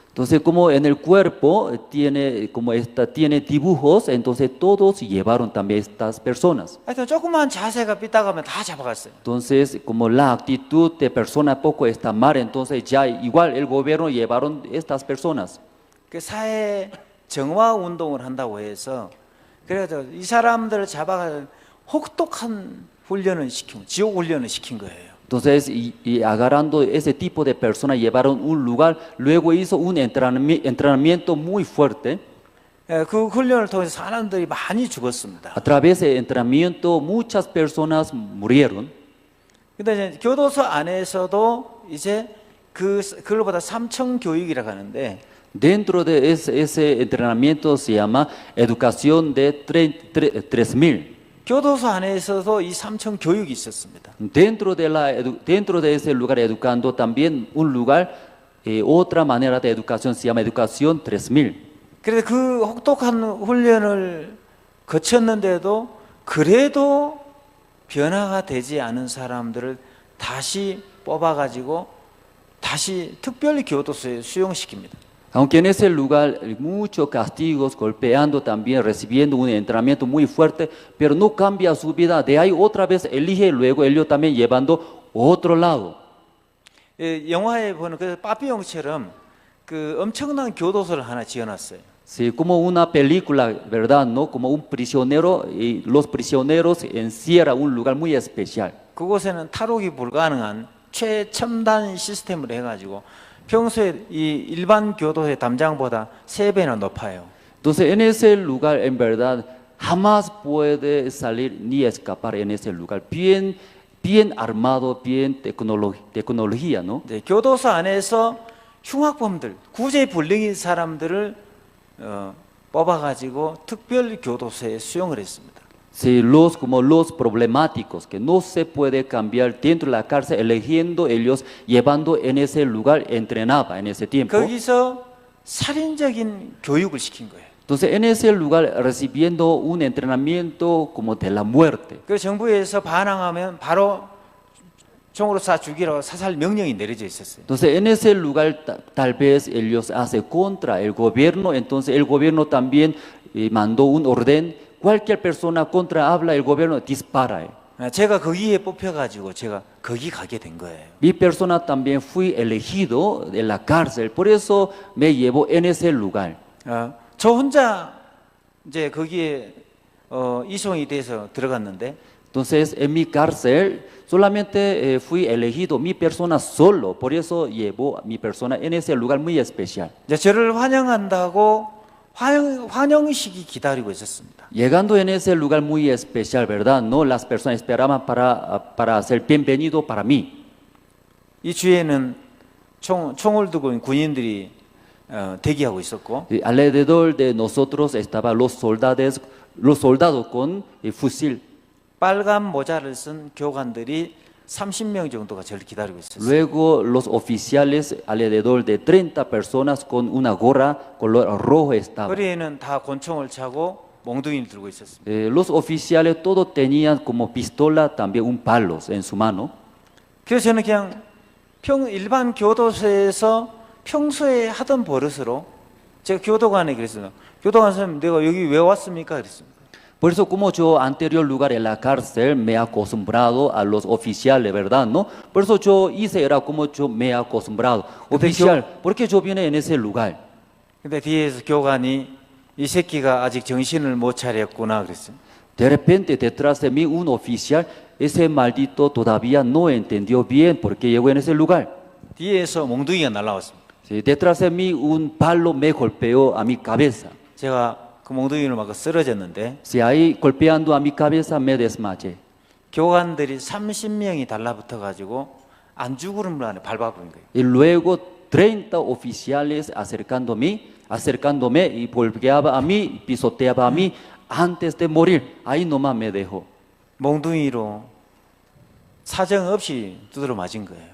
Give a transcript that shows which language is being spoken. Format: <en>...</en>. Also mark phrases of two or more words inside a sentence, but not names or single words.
<es>Entonces como en el cuerpo tiene dibujos, entonces todos llevaron también estas personas.</es> <ko>하여튼 조그만 자세가 삐딱하면 다 잡아갔어요.</ko> <es>Entonces como la actitud de persona poco está mal, entonces ya igual el gobierno llevaron estas personas.</es> <ko>그 사회 정화 운동을 한다고 해서 그래서 이 사람들을 잡아가 혹독한 훈련을 시키고 지옥 훈련을 시킨 거예요.</ko> <es>Entonces, y agarrando ese tipo de personas, llevaron un lugar, luego hizo un entrenamiento muy fuerte.</es> <ko>그 훈련을 통해서 사람들이 많이 죽었습니다.</ko> <es>A través de entrenamiento, muchas personas murieron.</es> <ko>근데 이제 교도소 안에서도 이제 그걸보다 3청 교육이라고 하는데</ko> <es>Dentro de ese entrenamiento se llama educación de 3000.</es> <ko>교도소 안에서도 이 3청 교육이 있었습니다.</ko> <es>Dentro de ese lugar educando también un lugar, otra manera de educación se llama educación 3000.</es> <ko>그래서 그 혹독한 훈련을 거쳤는데도 그래도 변화가 되지 않은 사람들을 다시 뽑아가지고 다시 특별히 교도소에 수용시킵니다.</ko> <es>Aunque en ese lugar muchos castigos, golpeando también, recibiendo un entrenamiento muy fuerte, pero no cambia su vida. De ahí otra vez elige, luego ellos también llevando otro lado.</es> <ko>영화에 보는 그 빠삐용처럼 그 엄청난 교도소를 하나 지어놨어요.</ko> <es>Sí, como una película, ¿verdad? ¿No? Como un prisionero y los prisioneros encierran un lugar muy especial.</es> <ko>그곳에는 탈옥이 불가능한 최첨단 시스템을 해가지고 평소에 이 일반 교도소의 담장보다 3배나 높아요.</ko> <es>Entonces, en ese lugar, en verdad, jamás puede salir ni escapar en ese lugar. Bien armado, bien tecnología, ¿no?</es> <ko>네, 교도소 안에서 흉악범들, 구제 불능인 사람들을 뽑아가지고 특별 교도소에 수용을 했습니다.</ko> <es>Sí, como los problemáticos, que no se puede cambiar dentro de la cárcel, eligiendo ellos, llevando en ese lugar, entrenaba en ese tiempo.</es> <ko>거기서 살인적인 교육을 시킨 거예요.</ko> <es>Entonces, en ese lugar, recibiendo un entrenamiento como de la muerte.</es> <ko>그 정부에서 반항하면 바로 총으로 쏴 죽이라고 사살 명령이 내려져 있었어요.</ko> <es>Entonces, en ese lugar, tal vez ellos hacen contra el gobierno, entonces el gobierno también mandó un orden. Cualquier persona contra habla, el gobierno dispara.</es> <ko>제가 거기에 뽑혀가지고 제가 거기 가게 된 거예요.</ko> <es>Mi persona también fui elegido de la cárcel, por eso me llevó en ese lugar.</es> <ko>저 혼자 이제 거기에 이송이 돼서 들어갔는데.</ko> <es>Entonces en mi cárcel solamente fui elegido mi persona solo, por eso llevó a mi persona en ese lugar muy especial.</es> <ko>저를 환영한다고 환영식이 기다리고 있었습니다.</ko> <es>Llegando en ese lugar muy especial, ¿verdad? No, las personas esperaban para ser bienvenido para mí.</es> <ko>이 주에는 총을 두고 있는 군인들이 대기하고 있었고.</ko> <es>Alrededor de nosotros estaban los soldados con fusil.</es> <ko>빨간 모자를 쓴 교관들이 30명 정도가 저를 기다리고 있었어요.</ko> <es>Luego los oficiales, alrededor de 30 personas con una gorra color rojo estaban.</es> <ko>허리에는 다 권총을 차고 몽둥이를 들고 있었습니다.</ko> <es>Los oficiales todos tenían como pistola también un palo en su mano.</es> <ko>그래서 저는 그냥 일반 교도소에서 평소에 하던 버릇으로 제가 교도관에 그랬어요. 교도관 선생님, 내가 여기 왜 왔습니까? 그랬습니다.</ko> <es>Por eso como yo anterior lugar en la cárcel me he acostumbrado a los oficiales, ¿verdad? ¿No? Por eso yo hice, era como yo me he acostumbrado. Oficial, ¿por qué yo vine en ese lugar?</es> <ko>근데 뒤에서 교관이 이 새끼가 아직 정신을 못 차렸구나 그랬어요.</ko> <es>De repente detrás de mí un oficial, ese maldito todavía no entendió bien por qué llegó en ese lugar.</es> <ko>뒤에서 몽둥이가 날아왔습니다.</ko> <es>Sí, detrás de mí un palo me golpeó a mi cabeza.</es> <ko>제가 그 몽둥이를 맞고 쓰러졌는데</ko> <es>Sí, ahí golpeando a mi cabeza me desmayé.</es> <ko>교관들이 30명이 달라붙어 가지고 안주구름을 안에 밟아버린 거예요.</ko> <es>Y luego 30 oficiales acercándome y golpeaba a mí, pisoteaba a mí antes de morir. Ahí nomás me dejó.</es> <ko>몽둥이로 사정 없이 두드러 맞은 거예요.</ko>